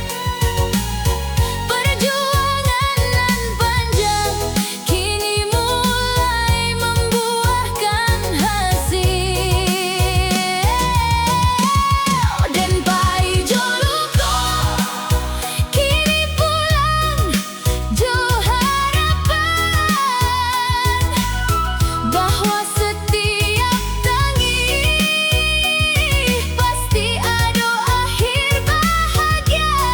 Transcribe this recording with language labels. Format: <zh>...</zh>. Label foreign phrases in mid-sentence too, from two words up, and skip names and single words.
<id>Perjuangan nan panjang kini mulai membuahkan hasil.</id> <min>Den pai joluko kini pulang jo</min> <id>harapan bahwa setiap tangis pasti ada akhir bahagia.</id>